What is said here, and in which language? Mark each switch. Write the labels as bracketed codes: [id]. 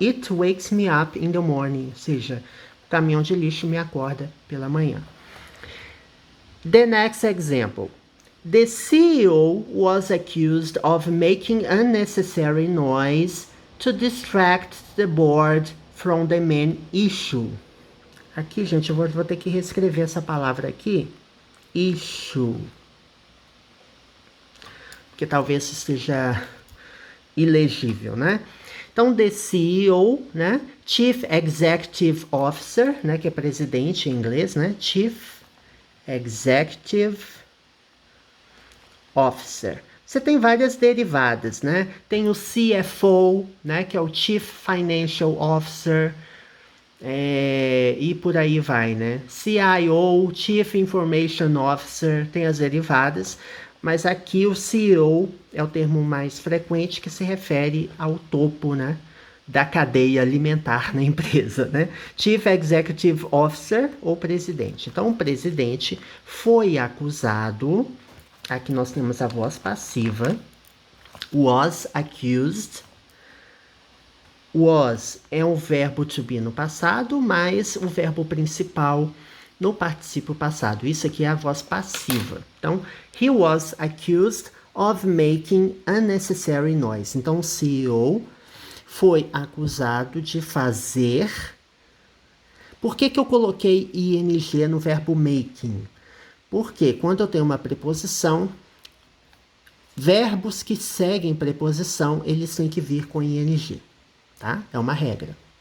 [en] It wakes me up in the morning, [pt] ou seja, o caminhão de lixo me acorda pela manhã. [en] The next example. The CEO was accused of making unnecessary noise to distract the board from the main issue. [pt] Aqui, gente, eu vou ter que reescrever essa palavra aqui. Issue. Porque talvez esteja ilegível, né? Então, the CEO, né? [en] Chief Executive Officer, né? [pt] Que é presidente em inglês, né? [en] Chief Executive Officer. [pt] Você tem várias derivadas, né? Tem o CFO, né? Que é o Chief Financial Officer, e por aí vai, né? CIO, Chief Information Officer, tem as derivadas, mas aqui o CEO é o termo mais frequente que se refere ao topo, né? Da cadeia alimentar na empresa, né? Chief Executive Officer ou presidente. Então, o presidente foi acusado, aqui nós temos a voz passiva, was accused. Was é um verbo to be no passado, mas o verbo principal no particípio passado. Isso aqui é a voz passiva. [en] Então, he was accused of making unnecessary noise. [pt] Então, o CEO foi acusado de fazer... Por que eu coloquei ing no verbo making? Porque quando eu tenho uma preposição, verbos que seguem preposição, eles têm que vir com ing, tá? É uma regra.